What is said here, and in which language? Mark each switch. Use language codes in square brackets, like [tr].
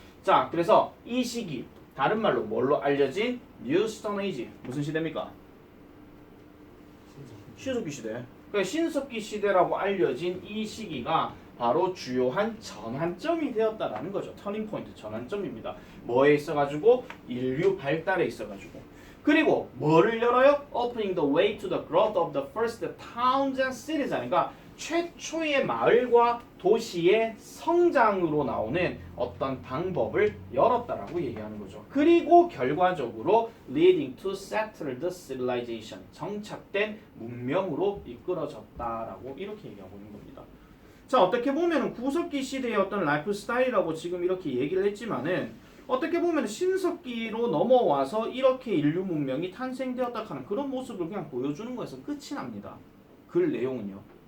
[ko] 자, 그래서 이 시기 다른 말로 뭘로 알려진 New Stone Age 무슨 시대입니까? 신석기 시대. 그러니까 신석기 시대라고 알려진 이 시기가 바로 주요한 전환점이 되었다라는 거죠. 터닝 포인트, 전환점입니다. 뭐에 있어가지고 인류 발달에 있어가지고. 그리고 뭐를 열어요? [en] Opening the way to the growth of the first towns and cities. [ko] 그러니까 최초의 마을과 도시의 성장으로 나오는 어떤 방법을 열었다라고 얘기하는 거죠. 그리고 결과적으로 [en] leading to settled civilization. [ko] 정착된 문명으로 이끌어졌다라고 이렇게 얘기하고 있는 겁니다. 자, 어떻게 보면 구석기 시대의 어떤 라이프 스타일이라고 지금 이렇게 얘기를 했지만은 어떻게 보면 신석기로 넘어와서 이렇게 인류 문명이 탄생되었다 하는 그런 모습을 그냥 보여주는 거에서 끝이 납니다. 글 내용은요.